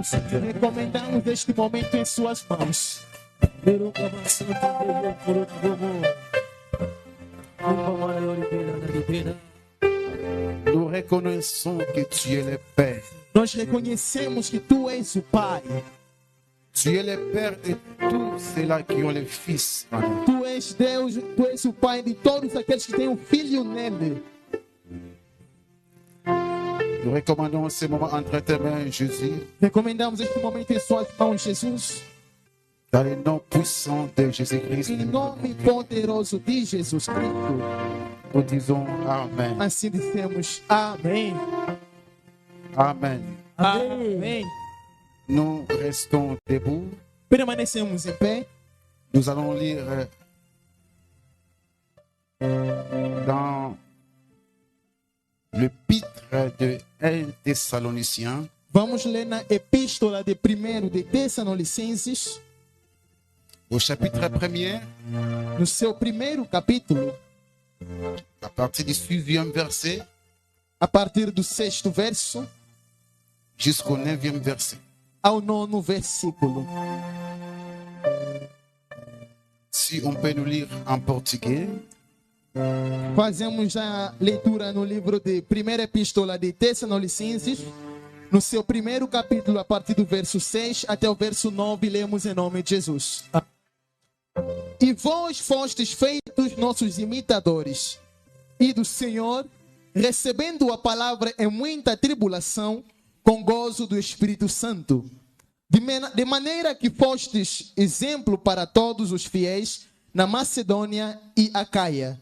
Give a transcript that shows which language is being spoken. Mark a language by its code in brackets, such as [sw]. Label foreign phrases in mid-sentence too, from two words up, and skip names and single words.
[pt] Recomendamos este momento em suas mãos. [fr] Nous reconnaissons que tu es le Père. [pt] Nós reconhecemos que tu és o Pai. [fr] Tu es le Père de tous ceux-là qui ont le Fils. [pt] Tu és Deus, tu és o Pai de todos aqueles que têm o Filho nele. [fr] Nous recommandons ce moment entre tes mains, Jésus. [pt] Recomendamos este momento em suas mãos, Jesus. [fr] Dans le nom puissant de Jésus-Christ. [pt] Em nome poderoso de Jesus Cristo. [fr] Nous disons Amen. [pt] Assim dissemos Amém. [fr] Amen. [pt] Amém. [fr] Nous restons debout. [pt] Permanecemos em pé. [fr] Nous allons lire dans l'épître de 1 Thessaloniciens. [pt] Vamos ler na epístola de 1 de Tessalonicenses, [fr] Au chapitre 1er, [pt] no seu primeiro capítulo, [fr] à partir du 6e verset [pt] a partir do 6º verso [fr] jusqu'au 9e verset. [pt] ao 9º versículo. [fr] Si on peut nous lire en portugais. [pt] Fazemos a leitura no livro de 1ª Epístola de Tessalonicenses, no seu primeiro capítulo, a partir do verso 6 até o verso 9, lemos em nome de Jesus. E vós fostes feitos nossos imitadores, e do Senhor, recebendo a palavra em muita tribulação, com gozo do Espírito Santo, de maneira que fostes exemplo para todos os fiéis na Macedônia e Acaia.